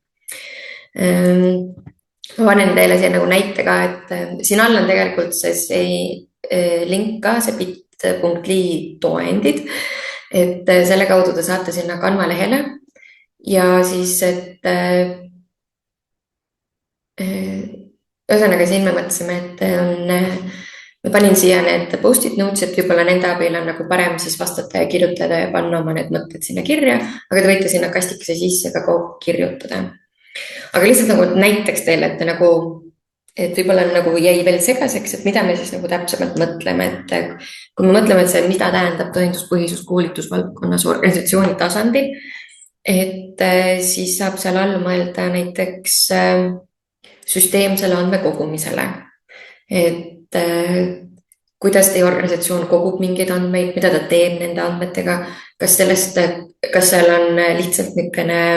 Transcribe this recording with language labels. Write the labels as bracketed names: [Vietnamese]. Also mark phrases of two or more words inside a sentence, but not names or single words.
[Estonian] Ma panen teile siia nagu näite ka, et siin all on tegelikult see link ka, see bit.ly toendid, et selle kaudu te saate sinna Canva lehele ja siis, et ühesõnaga siin me mõtlesime, et me panin siia need [English] post-it notes, [Estonian] et võib-olla nende abil on nagu parem siis vastata ja kirjutada ja panna oma need mõtted sinna kirja, aga te võite sinna kastikese sisse ka kirjutada. Aga lihtsalt nagu näiteks teile, et võib-olla nagu jäi veel segaseks, et mida me siis nagu täpsemalt mõtleme, et kui me mõtleme, et see, mida tähendab tõenduspõhisus koolitusvaldkonnas organisatsiooni tasandil, et siis saab seal all mõelda näiteks süsteemsele andmekogumisele, et kuidas teie organisatsioon kogub mingeid andmeid, mida ta teeb nende andmetega, kas seal on lihtsalt niisugune